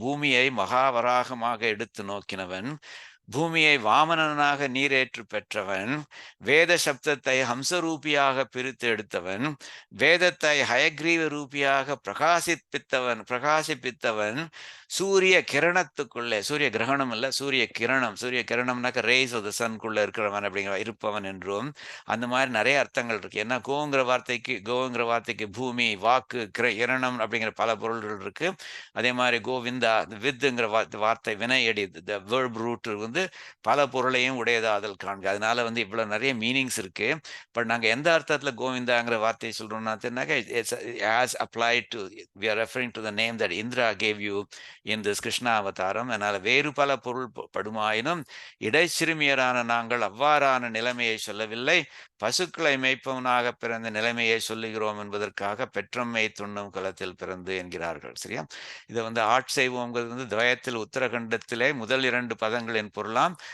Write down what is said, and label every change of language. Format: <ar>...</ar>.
<ta>பூமியை மகாவராகமாக எடுத்து நோக்கினவன், பூமியை வாமனனாக நீரேற்று பெற்றவன், வேத சப்தத்தை ஹம்சரூபியாக பிரித்து எடுத்தவன், வேதத்தை ஹயக்ரீவ ரூபியாக பிரகாசிப்பித்தவன், சூரிய கிரணத்துக்குள்ளே, சூரிய கிரகணம் இல்ல, சூரிய கிரணம், சூரிய கிரணம்னாக்க</ta> <en>rays of the சன்குள்ள</en> <ta>இருக்கிறவன் அப்படிங்கிற இருப்பவன் என்றும் அந்த மாதிரி நிறைய அர்த்தங்கள் இருக்கு. ஏன்னா கோங்கிற வார்த்தைக்கு பூமி, வாக்கு, கிரணம் அப்படிங்கிற பல பொருள்கள் இருக்கு. அதே மாதிரி கோவிந்தா வித்துங்கிற வார்த்தை வினையடி, வேர்ப் ரூட் வந்து பல பொருளையும் உடையதாதல் காண்க. அதனால வந்து இவ்வளவு நிறைய மீனிங்ஸ் இருக்கு. பட் நாங்க எந்த அர்த்தத்துல கோவிந்தாங்கிற வார்த்தையை சொல்றோம்னா</ta> <en>as applied to, we are referring to the name that Indra gave you in this Krishna அவதாரம்.</en> <ta>அதனால வேறு பல பொருள் படுமாயினும் இடைச்சிறுமியரான நாங்கள் அவ்வாறான நிலைமையை சொல்லவில்லை, பசுக்களை மேய்ப்பவனாக பிறந்த நிலைமையை சொல்லுகிறோம் என்பதற்காக பெற்றம்மை துண்ணும் குலத்தில் பிறந்து என்கிறார்கள். சரியா? இதை வந்து ஆட்சேபம்ங்கிறது வந்து துவயத்தில் உத்தரகண்டத்திலே முதல் 2 பதங்களின் பொருளாம்.</ta>